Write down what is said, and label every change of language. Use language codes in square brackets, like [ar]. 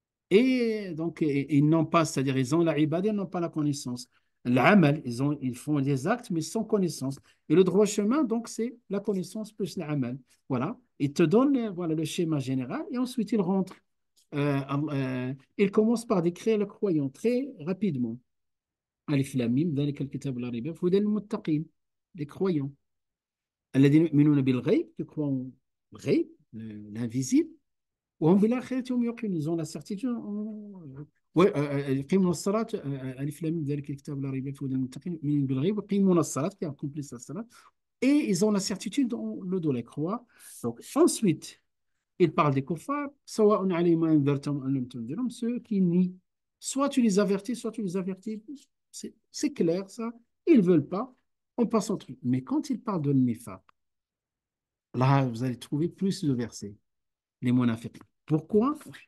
[fr] Et donc, ils n'ont pas, c'est-à-dire, ils ont la ibada, ils n'ont pas la connaissance. L'amal, ils font des actes, mais sans connaissance. Et le droit chemin, donc, c'est la connaissance plus l'amal. Voilà. Il te donne voilà, le schéma général et ensuite il rentre. Il commence par décrire le croyant très rapidement. [ar] Alif Lam Mim, ذلك الكتاب لا ريب فيه هدى للمتقين, [fr] les croyants. [ar] الذين يؤمنون بالغيب, [fr] qui croient au ghaib, l'invisible. [ar] وهم بالآخرة هم يوقنون, [fr] ils ont la certitude. [ar] Ouais, يقيمون الصلاة, ألف لام ميم ذلك الكتاب لا ريب فيه هدى للمتقين يؤمنون بالغيب ويقيمون الصلاة, [fr] qui accomplissent la salat. Et ils ont la certitude dans le dos, les croix. Donc, ensuite, il parle des kuffars, [ar] سواء عليهم أنذرتهم أم لم تنذرهم, [fr] ceux qui nient. Soit tu les avertis, soit tu les avertis. C'est clair, ça. Ils ne veulent pas. On passe au truc. Mais quand il parle de nifaq, là, vous allez trouver plus de versets. Les munafiqs. Pourquoi?